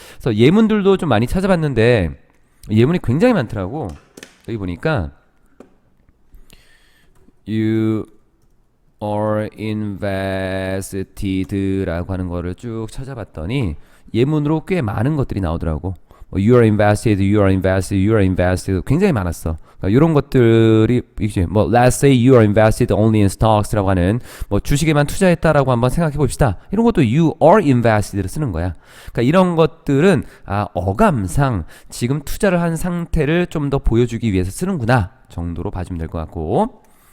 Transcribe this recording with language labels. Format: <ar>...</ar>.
<ko>그래서 예문들도 좀 많이 찾아봤는데 예문이 굉장히 많더라고. 여기 보니까</ko> <en>You are invested</en> <ko>라고 하는 거를 쭉 찾아봤더니 예문으로 꽤 많은 것들이 나오더라고.</ko> <en>You are invested, you are invested, you are invested</en> <ko>굉장히 많았어. 그러니까 이런 것들이 뭐</ko> <en>let's say you are invested only in stocks</en> <ko>라고 하는 뭐 주식에만 투자했다라고 한번 생각해 봅시다. 이런 것도</ko> <en>you are invested</en> <ko>를 쓰는 거야. 그러니까 이런 것들은 어감상 지금 투자를 한 상태를 좀 더 보여주기 위해서 쓰는구나 정도로 봐주면 될 것 같고.</ko>